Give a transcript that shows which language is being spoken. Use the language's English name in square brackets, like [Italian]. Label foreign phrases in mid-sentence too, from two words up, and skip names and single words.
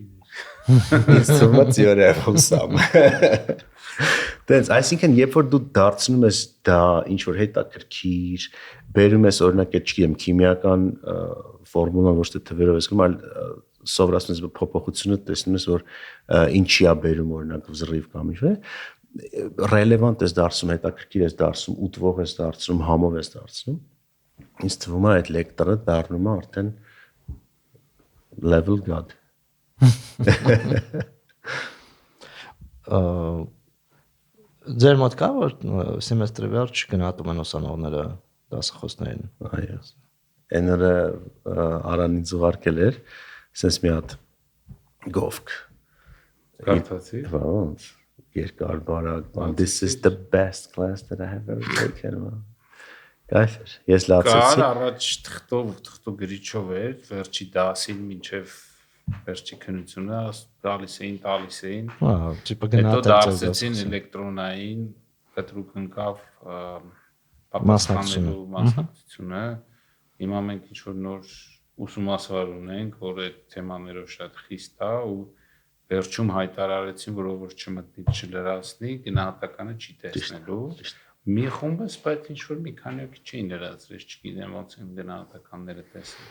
[Armenian] Ինձ թվում է թեորիա խոսամ։ Դենց, այսինքն երբ որ դու դարձնում ես դա ինչ որ հետաքրքիր, բերում ես օրինակ այդ չգիտեմ քիմիական ֆորմուլան ոչ թե թվերով ես գրում, այլ սովորացնում ես փոփոխությունը տեսնում ես որ ինչի է բերում օրինակ վզռիվ կամ ինչ-որ ռելևանտ ես դարձնում, հետաքրքիր ես դարձնում, ուտվող ես դարձնում, համով ես դարձնում։ Ինձ թվում է այդ լեկտորը դառնում է արդեն [English] level god։ [Armenian] Ձեր մոտ կա որ սեմեստրի վերջ գնահատում են ուսանողները դասախոսներին։ Այո։ Էները Արանից ուղարկել էր, ասես մի հատ գովք։ Կարդացի։ Ոնց երկար բարակ, [English] this is the best class that I have ever taken։ [Armenian] Կայֆեր։ Ես լացեցի։ Կար առաջ թղթով գրիչով էր, վերջի դասին մինչև վերջի քննությունը տալիս էին։ Ահա, տիպը Հետո գնահատել դարձեցին էլեկտրոնային, կտրուկ ընկավ պատասխանելու մասնակցությունը։ Հիմա մենք ինչ որ նոր ուսումնասար ունենք, որ այդ թեմաներով շատ խիստ է ու վերջում հայտարարեցին, որ ով չմտնի չլրացնի, գնահատականը չի տեսնելու։ Մի խումբ է, բայց ինչ որ մի քանի օքի չէին լրացրել, չգիտեմ ոնց են գնահատականները տեսել։